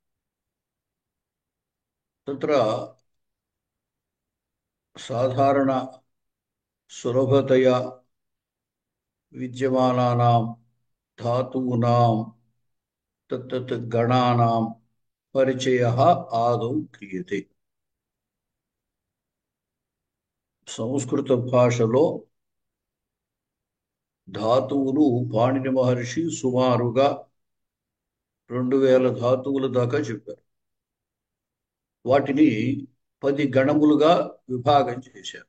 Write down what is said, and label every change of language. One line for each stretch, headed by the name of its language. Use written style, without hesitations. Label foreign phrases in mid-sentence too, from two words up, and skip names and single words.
Sanskrit: तत्र साधारण सुलभतया विद्यमानानां धातूनां तत्तत् गणानां परिचयः आदौ क्रियते.
Telugu: సంస్కృత భాషలో ధాతువులు పాణిని మహర్షి సుమారుగా 2000 ధాతువుల దాకా చెప్పారు. వాటిని 10 గణములుగా విభాగం చేశారు.